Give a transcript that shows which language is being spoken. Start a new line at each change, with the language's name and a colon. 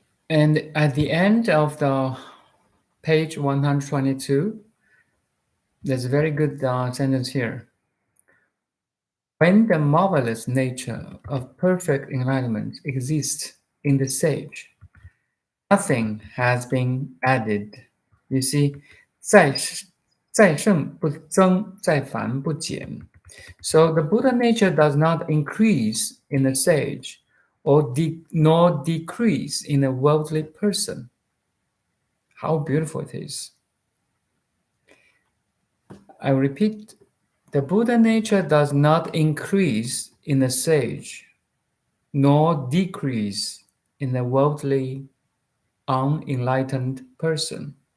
English: And at the end of the page 122, there's a very good sentence here. When the marvelous nature of perfect enlightenment exists in the sage, nothing has been added. You see,
Chinese: 在胜不增，在繁不减.
English: So the Buddha nature does not increase in the sage or nor decrease in a worldly person. How beautiful it is. I repeat, the Buddha nature does not increase in the sage nor decrease in the worldly unenlightened person.